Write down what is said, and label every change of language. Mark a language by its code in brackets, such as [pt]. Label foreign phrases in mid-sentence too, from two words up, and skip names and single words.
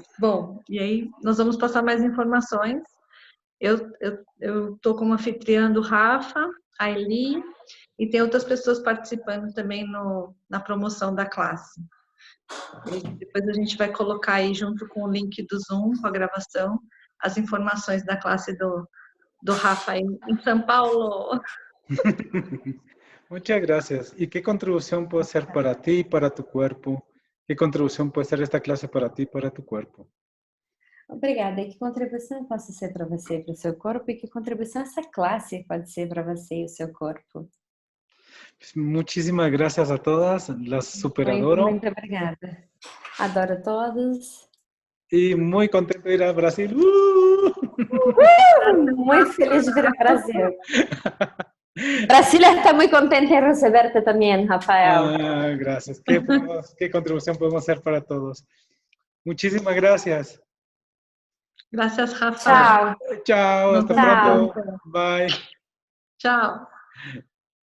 [pt] Bom, e aí nós vamos passar mais informações. Eu estou como anfitriã do Rafa, a Eli, e tem outras pessoas participando também na promoção da classe. Depois a gente vai colocar aí junto com o link do Zoom, com a gravação, as informações da classe do Rafa em São Paulo. [es] Muchas gracias. ¿Y qué contribución puede ser para ti y para tu cuerpo? ¿Qué contribución puede ser esta clase para ti y para tu cuerpo? [pt] Obrigada. E que contribuição eu posso ser para você e para o seu corpo? E que contribuição essa classe pode ser para você e o seu corpo? [es] Muchísimas gracias a todas, las super [pt] Muito, adoro. muito obrigada. Adoro todos. [es] Y muy contento de ir a Brasil. [pt] Muito feliz de vir ao Brasil. Brasília está muito contente em receber-te também, Rafael. [es] Ah, gracias. ¿Qué contribución podemos hacer para todos? Muchísimas gracias. Gracias, Rafa. [pt] Tchau. [es] Chao, hasta Nos vemos pronto. pronto. Bye. [pt] Tchau.